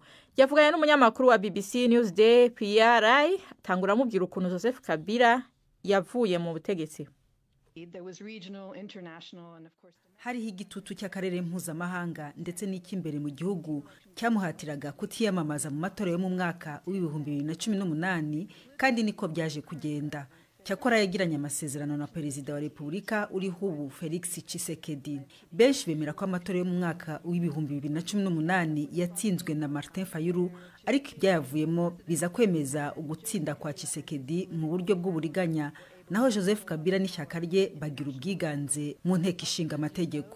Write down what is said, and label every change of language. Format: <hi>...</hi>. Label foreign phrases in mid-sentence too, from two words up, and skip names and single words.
<rn>Yavugana n'umunyamakuru wa BBC Newsday PRI, tangura mubwira ukuntu Joseph Kabila yavuye mu butegetsi.</rn> <rw>Hariho igitutu cy'akarere mpuzamahanga ndetse n'icy'imbere mu gihugu cyamuhatiraga kutiyamamaza mu matora yo mu mwaka w'ibihumbi 2018, kandi niko byaje kugenda. Cyakora yagiranye amasezerano na Perezida wa Repubulika uriho ubu Felix Tshisekedi. Benshi bemera ko amatora yo mu mwaka w'ibihumbi 2018 yatsinzwe na Martin Fayulu, ariko ibyayavuyemo biza kwemeza ugutsinda kwa Tshisekedi mu buryo bw'uburiganya, naho Joseph Kabila n'ishyaka rye bagira ubwiganze mu nteko ishinga amategeko.</rw>